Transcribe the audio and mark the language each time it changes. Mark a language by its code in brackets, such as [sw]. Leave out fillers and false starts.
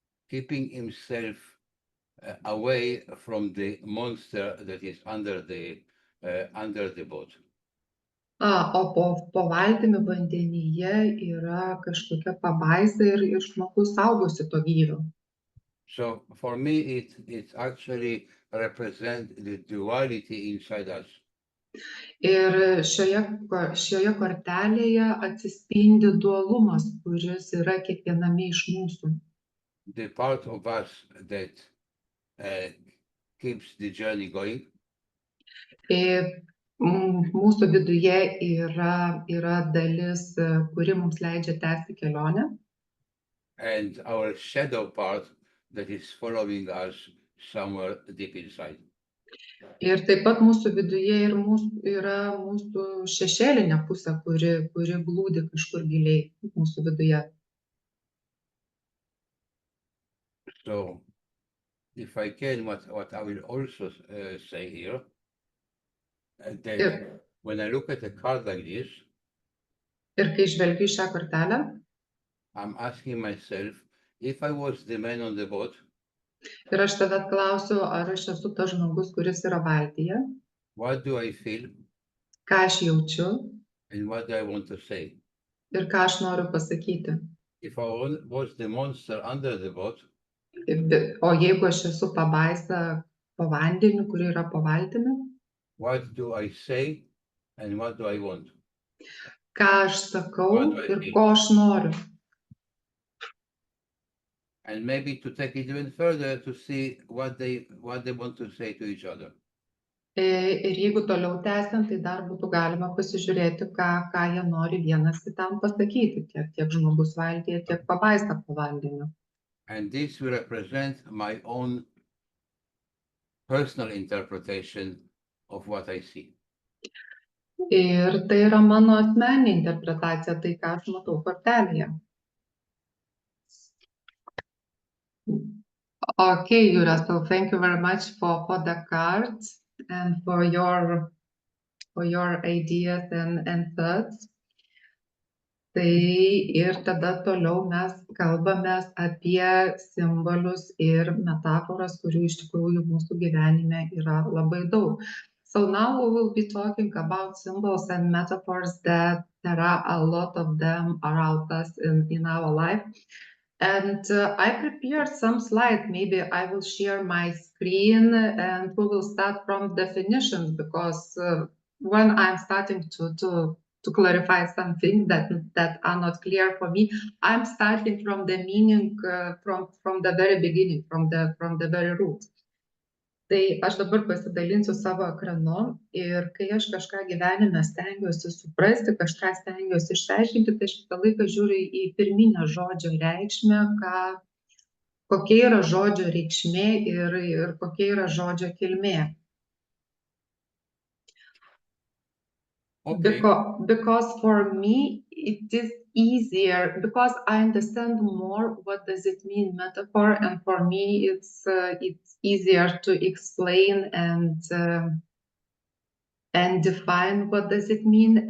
[en] Keeping himself away from the monster that is under the boat. [lt] O po valtimi vandenyje yra kažkokia pabaisa ir žmogus saugosi to gyvio. [en] So for me, it actually represents the duality inside us. [lt] Ir šioje kortelėje atsispindi dualumas, kuris yra kiekviename iš mūsų. [en] The part of us that keeps the journey going. [lt] mūsų viduje yra dalis, kuri mums leidžia tęsti kelionę. [en] And our shadow part that is following us somewhere deep inside. [lt] Ir taip pat mūsų viduje yra mūsų šešėlinė pusė, kuri glūdi kažkur giliai mūsų viduje. [en] So, if I can, what I will also say here, that [lt] Ir, [en] when I look at a card like this, [lt] ir kai žvelgiu į šią kortelę, [en] I'm asking myself, if I was the man on the boat, [lt] ir aš tada klausiu, ar aš esu tas žmogus, kuris yra valtyje, [en] what do I feel [lt] ką aš jaučiu [en] and what do I want to say? [lt] ir ką aš noriu pasakyti. [en] If I was the monster under the boat, [lt] O jeigu aš esu pabaisa po vandeniu, kuri yra po valtimi, [en] what do I say and what do I want? [lt] ką aš sakau ir ko aš noriu. [en] And maybe to take it even further to see what they want to say to each other. [lt] Ir jeigu toliau tęsiant, tai dar būtų galima pasižiūrėti, ką jie nori vienas kitam pasakyti, tiek žmogus valtyje, tiek pabaisa po vandeniu. [en] And this will represent my own personal interpretation of what I see. [lt] Ir tai yra mano asmeninė interpretacija, tai ką aš matau kortelėje. [en] Okay, Jūra, so thank you very much for the cards and for your ideas and thoughts. [lt] Tai ir tada toliau mes kalbamės apie simbolius ir metaforas, kurių iš tikrųjų mūsų gyvenime yra labai daug. [en] So now we will be talking about symbols and metaphors that there are a lot of them around us in our life. And I prepared some slides. Maybe I will share my screen and we will start from definitions, because when I'm starting to clarify something that are not clear for me, I'm starting from the meaning from the very beginning, from the very root. [lt] Tai aš dabar pasidalinsiu savo ekranu ir kai aš kažką gyvenime stengiuosi suprasti, kažką stengiuosi išsiaiškinti, tai aš visą laiką žiūriu į pirminę žodžio reikšmę, kokia yra žodžio reikšmė ir kokia yra žodžio kilmė. [en] Okay. Because for me it is easier, because I understand more what does it mean metaphor, and for me it's easier to explain and define what does it mean.